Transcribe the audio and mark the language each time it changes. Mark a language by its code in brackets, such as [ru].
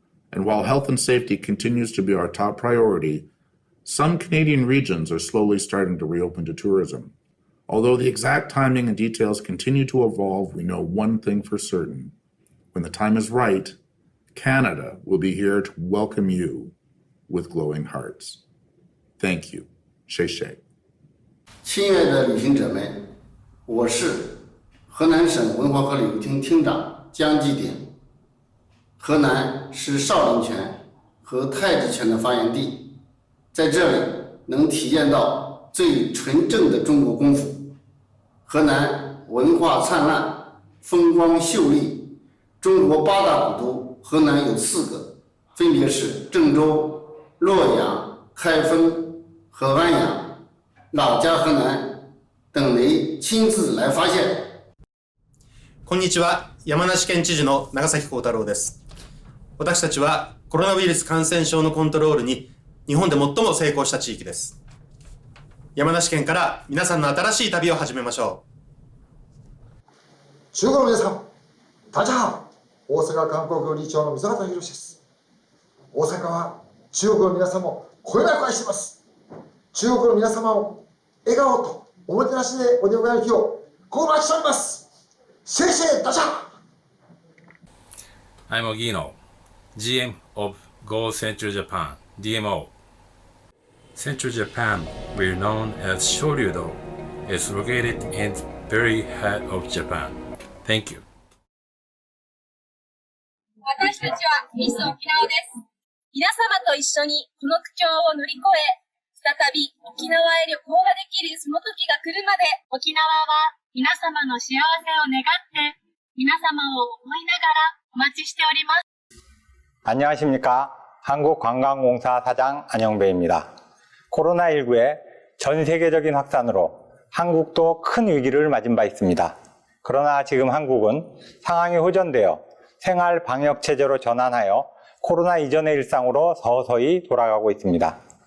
[en] And while health and safety continues to be our top priority, some Canadian regions are slowly starting to reopen to tourism. Although the exact timing and details continue to evolve, we know one thing for certain. When the time is right, Canada will be here to welcome you with glowing hearts. Thank you. [zh] 谢谢。亲爱的旅行者们，我是河南省文化和旅游厅厅长江继鼎。河南是少林拳和太极拳的发源地，在这里能体验到最纯正的中国功夫。河南文化灿烂，风光秀丽，中国8大古都，河南有4个，分别是郑州、洛阳、开封和安阳。老家河南，等您亲自来发现。 [ja] こんにちは、山梨県知事の長崎幸太郎です。私たちはコロナウイルス感染症のコントロールに日本で最も成功した地域です。山梨県から皆さんの新しい旅を始めましょう。中国の皆さん、 [zh] 大家好。 [ja] 大阪観光局理事長の溝端宏です。大阪は中国の皆様をこよなく愛しています。中国の皆様を笑顔とおもてなしでお出迎える日を心待ちしております。 [zh] 谢谢大家。 [en] I'm Ogino, GM of Go Central Japan, DMO. Central Japan, we're known as Shoryudo, is located in the very heart of Japan. Thank you. [ja] 私たちはミス沖縄です。皆様と一緒にこの苦境を乗り越え、再び沖縄へ旅行ができるその時が来るまで、沖縄は皆様の幸せを願って、皆様を思いながらお待ちしております。 [ko] 안녕하십니까. 한국관광공사 사장 안영배입니다. 코로나19의 전 세계적인 확산으로 한국도 큰 위기를 맞은 바 있습니다. 그러나 지금 한국은 상황이 호전되어 생활 방역 체제로 전환하여 코로나 이전의 일상으로 서서히 돌아가고 있습니다.